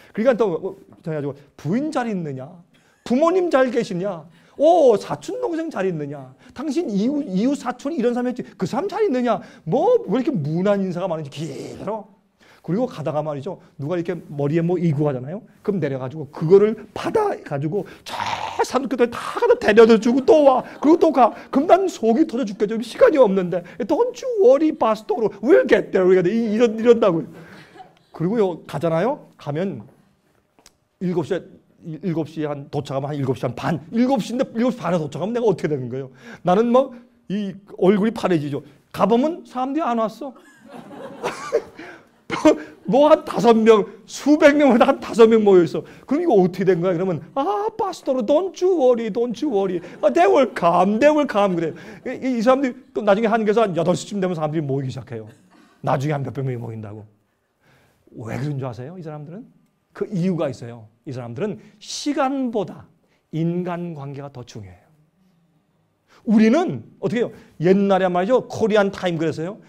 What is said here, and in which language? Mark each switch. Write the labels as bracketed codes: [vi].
[ko] 그러니까 또 해가지고 부인 잘 있느냐, 부모님 잘 계시냐, 사촌 동생 잘 있느냐, 당신 이웃 사촌이 이런 사람이었지 그 사람 잘 있느냐, 뭐 왜 이렇게 무난 인사가 많은지 길어. 그리고 가다가 말이죠 누가 이렇게 머리에 뭐 이고 가잖아요. 그럼 내려가지고 그거를 받아가지고 저 사람들끼리 다 가다 데려다 주고 또 와. 그리고 또 가. 그럼 난 속이 터져 죽겠죠. 시간이 없는데 [en] Don't you worry pastor we'll get there [ko] 이런다고요. 그리고요 가잖아요. 가면 7시에 한 도착하면 한 7시 한 반. 7시인데 7시 반에 도착하면 내가 어떻게 되는 거예요? 나는 막 이 얼굴이 파래지죠. 가보면 사람들이 안 왔어. 뭐 한 5명, 수백 명마다 한 5명 모여 있어. 그럼 이거 어떻게 된 거야? 그러면 파스토로 [en] don't you worry. They will come [ko] 그래. 이 사람들이 또 나중에 한국에서 한 8시쯤 되면 사람들이 모이기 시작해요. 나중에 한 몇백 명이 모인다고. 왜 그런 줄 아세요? 이 사람들은 그 이유가 있어요. 이 사람들은 시간보다 인간관계가 더 중요해요. 우리는 어떻게 해요? 옛날에 말이죠. 코리안 타임 그랬어요.